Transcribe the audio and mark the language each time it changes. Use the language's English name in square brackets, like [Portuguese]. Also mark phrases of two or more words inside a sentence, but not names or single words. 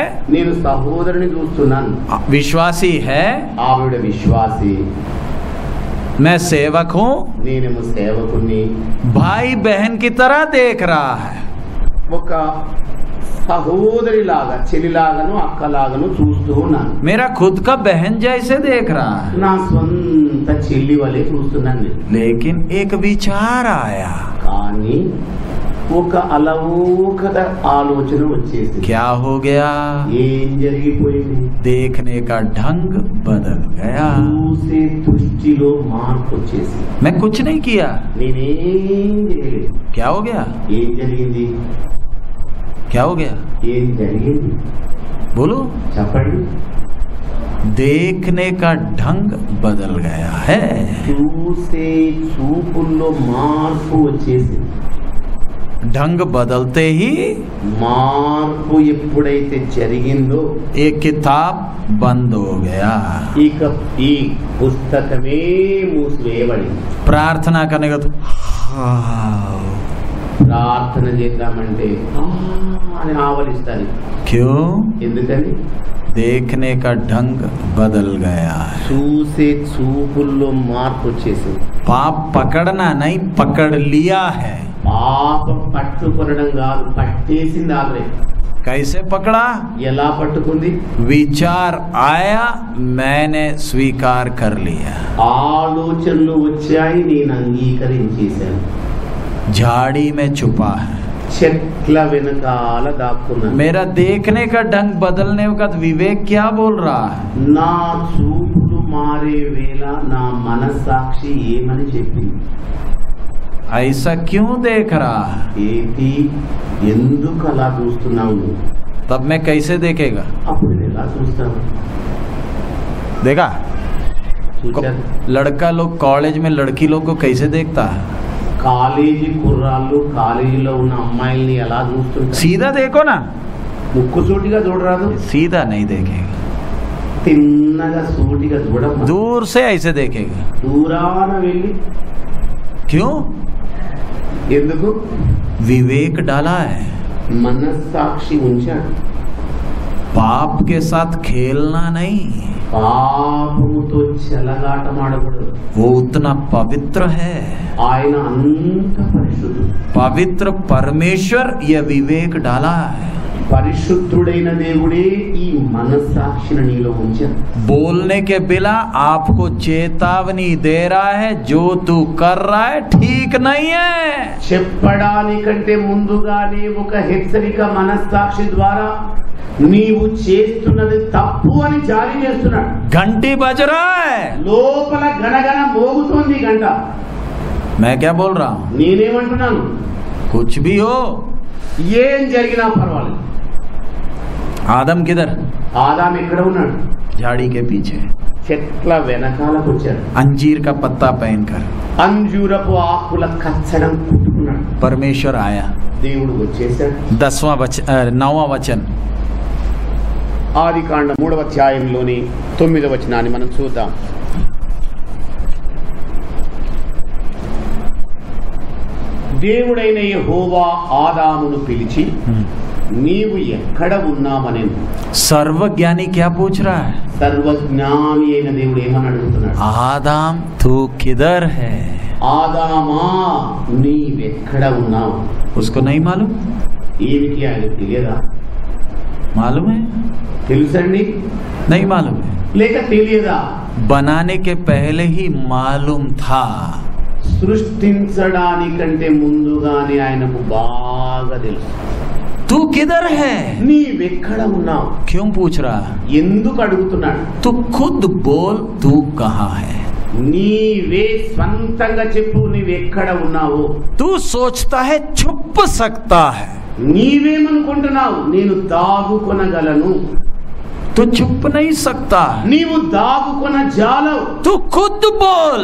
[Telugu] నేను సహోదరుని చూస్తున్నాను, [Hindi] विश्वासी है, [Telugu] ఆవిడ విశ్వాసి, [Hindi] मैं सेवक हूँ, [Telugu] నేనేమో సేవకుని, [Hindi] भाई बहन की तरह देख रहा है। [Telugu] ఒక సహోదరిలాగా చెలిలాగాను అక్కలాగాను చూస్తూ ఉన్నాను। [Hindi] मेरा खुद का बहन जैसे देख रहा है। [Telugu] నా సొంత సొంత చెల్లి వలె చూస్తున్నాను నేను. [Hindi] लेकिन एक विचार आया, [Telugu] కానీ ఒక అలవోకత ఆలోచన వచ్చేసింది. [Hindi] क्या हो गया? [Telugu] ఏం జరిగిపోయింది? [Hindi] देखने का ढंग बदल गया। [Telugu] చూసే దృష్టిలో మార్పు వచ్చేసి, [Hindi] मैं कुछ नहीं किया, [Telugu] నేనేం చేయలేదు. [Hindi] क्या हो गया? [Telugu] ఏం జరిగింది? [Hindi] क्या हो गया? [Telugu] ఏం జరిగింది? [Hindi] बोलो। [Telugu] చెప్పండి. [Hindi] देखने का ढंग बदल गया है। [Telugu] చూసే చూపుల్లో మార్పు వచ్చేసింది. [Hindi] ढंग बदलते ही [Telugu] మార్పు ఎప్పుడైతే జరిగిందో [Hindi] ये किताब बंद हो गया। [Telugu] ఇక ఈ పుస్తకమే మూసివేయబడింది. [Hindi] प्रार्थना करने का तो [Telugu] ప్రార్థన చేద్దామంటే అని ఆవలిస్తాను. [Hindi] क्यों? [Telugu] ఎందుకని? [Hindi] देखने का ढंग बदल गया। [Telugu] చూసే చూపుల్లో మార్పు వచ్చేసింది. [Hindi] पाप पकड़ना नहीं, पकड़ लिया है। [Telugu] పాపం పట్టుకొనడం కాదు, పట్టేసింది ఆల్రెడీ. [Hindi] कैसे पकड़ा? [Telugu] ఎలా పట్టుకుంది? [Hindi] विचार आया, मैंने स्वीकार कर लिया। [Telugu] ఆలోచనలు వచ్చాయి, నేను అంగీకరించేశాను. [Hindi] झाड़ी में छुपा है, [Telugu] చెట్ల వెనకాల దాక్కున్నాను. [Hindi] मेरा देखने का ढंग बदलने का विवेक क्या बोल रहा है? [Telugu] నా చూపులు మారే వేళ నా మనస్సాక్షి ఏమని చెప్పింది? [Hindi] ऐसा क्यों देख रहा है? [Telugu] ఏంటి, ఎందుకు అలా చూస్తున్నావు? [Hindi] तब मैं कैसे देखेगा? [Telugu] అప్పుడు నేను ఎలా చూస్తాను? [Hindi] देखा? [Telugu] చూశాను. [Hindi] लड़का लोग कॉलेज में लड़की लोग को कैसे देखता है? [Telugu] కాలేజీ కుర్రాళ్ళు కాలేజీలో ఉన్న అమ్మాయిల్ని ఎలా చూస్తుంటారు? [Hindi] सीधा देखो ना। [Telugu] ముక్కు సూటిగా చూడరాదు, [Hindi] सीधा नहीं देखेगा, [Telugu] తిన్నగా సూటిగా చూడమ్మా. [Hindi] दूर से ऐसे देखेगा। [Telugu] దూరాన వెళ్ళి. [Hindi] क्यों? [Telugu] ఎందుకు? [Hindi] विवेक डाला है। [Telugu] మనస్సాక్షి ఉంచాడు. [Hindi] पाप के साथ खेलना नहीं, [Telugu] పాపముతో చెలగాటమాడకూడదు. [Hindi] वो उतना पवित्र है। [Telugu] ఆయన అంత పరిశుద్ధుడు. [Hindi] पवित्र परमेश्वर ये विवेक डाला है। [Telugu] పరిశుద్ధుడైన దేవుడే ఈ మనస్సాక్షిని నీలో ఉంచాడు. [Hindi] बोलने के बिना आपको चेतावनी दे रहा है, जो तू कर रहा है ठीक नहीं है। [Telugu] చెప్పడానికంటే ముందుగానే ఒక హెచ్చరిక మనస్సాక్షి ద్వారా నీవు చేస్తున్నది తప్పు అని జారీ చేస్తున్నాడు. [Hindi] घंटी बज रहा है, [Telugu] లోపల గణగణ మోగుతోంది గంట. [Hindi] मैं क्या बोल रहा हूँ? [Telugu] నేనేమంటున్నాను? [Hindi] कुछ भी हो, [Telugu] ఏం జరిగినా పర్వాలేదు. [Hindi] आदम किधर? [Telugu] ఆదాం ఎక్కడ ఉన్నాడు? [Hindi] झाड़ी के पीछे, [Telugu] చెట్ల వెనకాలకు వచ్చాడు. [Hindi] अंजीर का पत्ता पहनकर [Telugu] అంజూరపు ఆకుల కచ్చడం కుట్టుకున్నాడు. [Hindi] परमेश्वर आया। [Telugu] దేవుడు వచ్చేసాడు. [Hindi] 9वां वचन, [Telugu] ఆదికాండ 3వ అధ్యాయంలోని 9వ వచనాన్ని మనం చూద్దాం. దేవుడైన యెహోవా ఆదామును పిలిచి, నీవు ఎక్కడ ఉన్నావనెను. [Hindi] सर्वज्ञानी क्या पूछ रहा है? [Telugu] సర్వజ్ఞాని అయిన దేవుడు ఏమని అడుగుతున్నాడు? [Hindi] आदम तू किधर है? [Telugu] ఆదామా నీవెక్కడ ఉన్నావు? [Hindi] उसको नहीं मालूम? [Telugu] ఏమిటి ఆయన తెలియదా? [Hindi] मालूम है? [Telugu] తెలుసండి? [Hindi] नहीं मालूम है? [Telugu] లేక తెలియదా? [Hindi] बनाने के पहले ही मालूम था। [Telugu] సృష్టించడానికంటే ముందుగానే ఆయనకు బాగా తెలుసు. [Hindi] तू किधर है? [Telugu] నీవెక్కడ ఉన్నావు? [Hindi] क्यों पूछ रहा? [Telugu] ఎందుకు అడుగుతున్నాడు? [Hindi] तू खुद बोल, तू कहाँ है? [Telugu] నీవే స్వంతంగా చెప్పు, నీవెక్కడ ఉన్నావు? [Hindi] तू सोचता है छुप सकता है, [Telugu] నీవేమనుకుంటున్నావు? నేను దాగుకొనగలను. [Hindi] तू छुप नहीं सकता, [Telugu] నీవు దాగుకొన జాలవు. [Hindi] तू खुद बोल।